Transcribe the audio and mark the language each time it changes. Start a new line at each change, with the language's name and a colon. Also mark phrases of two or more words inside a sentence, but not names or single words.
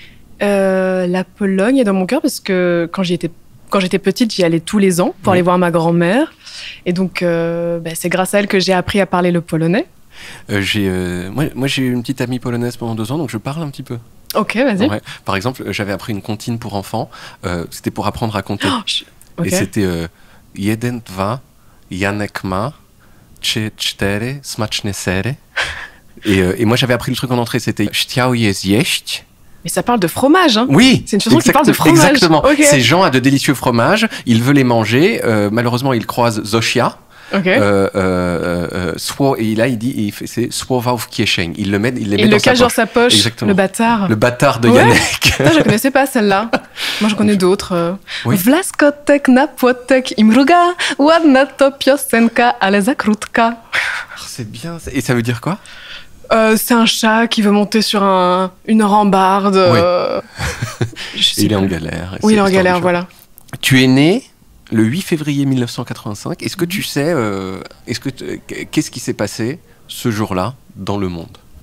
French: La Pologne est dans mon cœur parce que quand j'étais petite, j'y allais tous les ans pour aller voir ma grand-mère. Et donc, c'est grâce à elle que j'ai appris à parler le polonais. Moi, j'ai eu une petite amie polonaise pendant 2 ans, donc je parle un petit peu. Ok, vas-y. Ouais. Par exemple, j'avais appris une comptine pour enfants. C'était pour apprendre à compter. Ok. Et c'était
Polish: jeden, dwa, Janek ma, trzy, cztery, smaczne sery.
French: Et moi, j'avais appris le truc en entrée.
Polish: C'était chciał je zjeść.
French: Mais ça parle de fromage, hein? Oui, C'est une chanson qui parle de fromage. Exactement. Ok. Ces gens a de délicieux fromages. Il veut les manger. Malheureusement, il croise Zosia. Ok. Et là, c'est
Polish: słowa w kieszeń.
French: Il les met Il dans le cache sa dans poche. sa poche. Exactement. Le bâtard. Le bâtard de Ouais. Janek. Ça, je connaissais pas celle-là. Moi, j'en connais d'autres. Oui.
Polish: Wlaskotek na płotek i mruga, ładna to piosenka, ale za krótka.
French: C'est bien. Et ça veut dire quoi? C'est un chat qui veut monter sur une rambarde. Il est en galère. Oui, il est en galère, voilà. Tu es né le 8 février 1985. Est-ce que tu sais, qu'est-ce qui s'est passé ce jour-là dans le monde?